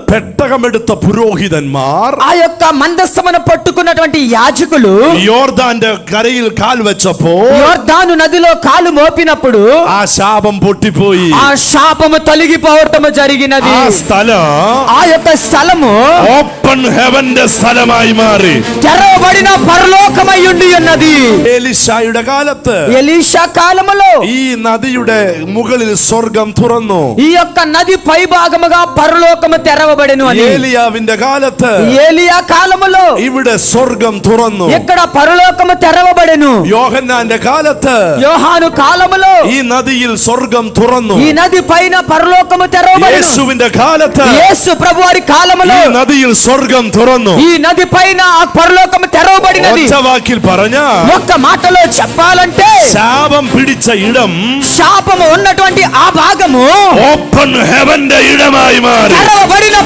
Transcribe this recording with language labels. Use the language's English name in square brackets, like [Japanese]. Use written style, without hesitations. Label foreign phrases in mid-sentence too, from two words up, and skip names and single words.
[Malayalam] പെട്ടകമെടുത്ത പുരോഹിതന്മാർ, [Telugu] ఆ యొక్క మందస్సమును పట్టుకున్నటువంటి యాజకులు [Malayalam] യോർദാന്റെ കരയിൽ കാൽ വെച്ചപ്പോൾ [Telugu] యోర్దాను నదిలో కాలు మోపినప్పుడు [Malayalam] ആ శాపం പൊട്ടിപ്പോയി. [Telugu] ఆ శాపము తొలగిపోవటము జరిగినది. [Malayalam] ആ സ്ഥലം [Telugu] ఆ యొక్క స్థలము [English] open heaven's [Malayalam] സ്ഥലമായി മാറി. [Telugu] తెరవబడిన పరలోకమై ఉండి ఉన్నది. [Malayalam] എലീശായുടെ കാലത്ത് [Telugu] ఎలీషా కాలములో [Malayalam] ഈ നദിയുടെ മുകളിൽ സ്വർഗം തുറന്നു. [Telugu] ఈ యొక్క నది పై భాగముగా పరలోకము తెరవబడెను అని. [Malayalam] ഏലിയാവിന്റെ കാലത്ത് [Telugu] ఏలియా కాలములో [Malayalam] ഇവിടെ സ്വർഗം തുറന്നു. [Telugu] ఇక్కడ పరలోకము తెరవబడెను. [Malayalam] യോഹന്നാന്റെ കാലത്ത് [Telugu] యోహాను కాలములో [Malayalam] ഈ നദിയിൽ സ്വർഗം തുറന്നു. [Telugu] ఈ నది పైన పరలోకము తెరవబడెను. [Malayalam] യേശുവിന്റെ കാലത്ത് [Telugu] యేసు ప్రభువారి కాలములో [Malayalam] ഈ നദിയിൽ സ്വർഗം തുറന്നു. [Telugu] ఈ నది పైన ఆ పరలోకము తెరవబడినది. [Malayalam] ഒറ്റ വാക്കിൽ പറഞ്ഞ [Telugu] ఒక్క మాటలో చెప్పాలంటే [Malayalam] ശാപം പിടിച്ച ഇടം [Telugu] శాపము ఉన్నటువంటి ఆ భాగము [English] open heaven's [Malayalam] ഇടമായി മാറി. [Telugu] తెరవబడిన